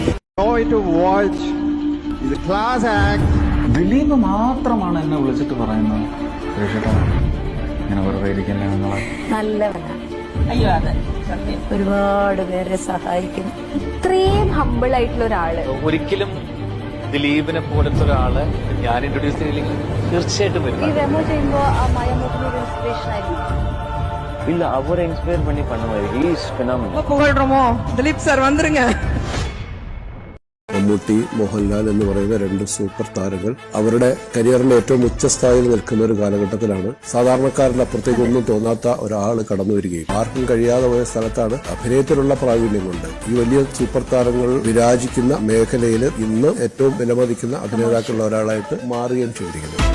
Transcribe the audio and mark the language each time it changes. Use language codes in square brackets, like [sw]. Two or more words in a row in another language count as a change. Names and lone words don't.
[ml] ദിലീപ് മാത്രമാണ് എന്നെ വിളിച്ചിട്ട് പറയുന്നത് ഇങ്ങനെ വെറുതെ ഇരിക്കില്ല നല്ലവനാണ്. അയ്യോ അതെ ഒരുപാട് പേരെ സഹായിക്കും. ഇത്രയും ഹമ്പിൾ ആയിട്ടുള്ള ഒരാള് ഒരിക്കലും ദിലീപിനെ പോലത്തെ ഒരാള് ഞാൻ ഇൻട്രൊഡ്യൂസ് ചെയ്തില്ലെങ്കിൽ തീർച്ചയായിട്ടും വരും. [ta] இல்ல அவரை இன்ஸ்பயர் பண்ணி பண்ணுவாரு. [en] he is phenomenal. [ta] புகழ்றோமோ ദിലീപ് സാർ വന്നിരുங்க. [ml] മമ്മൂട്ടി, മോഹൻലാൽ എന്ന് പറയുന്ന 2 സൂപ്പർ താരങ്ങൾ അവരുടെ കരിയറിന്റെ ഏറ്റവും ഉച്ചസ്ഥായിയിൽ നിൽക്കുന്ന ഒരു കാലഘട്ടത്തിലാണ് സാധാരണക്കാരുടെ അപ്പുറത്തേക്ക് ഒന്നും തോന്നാത്ത ഒരാൾ കടന്നു വരികയും ആർക്കും കഴിയാതെ പോയ സ്ഥലത്താണ് അഭിനയത്തിലുള്ള പ്രാവീണ്യം കൊണ്ട് ഈ വലിയ സൂപ്പർ താരങ്ങൾ വിരാജിക്കുന്ന മേഖലയിൽ ഇന്ന് ഏറ്റവും വിലമതിക്കുന്ന അഭിനേതാക്കളുള്ള ഒരാളായിട്ട് മാറുകയും ചെയ്തിരിക്കുന്നു.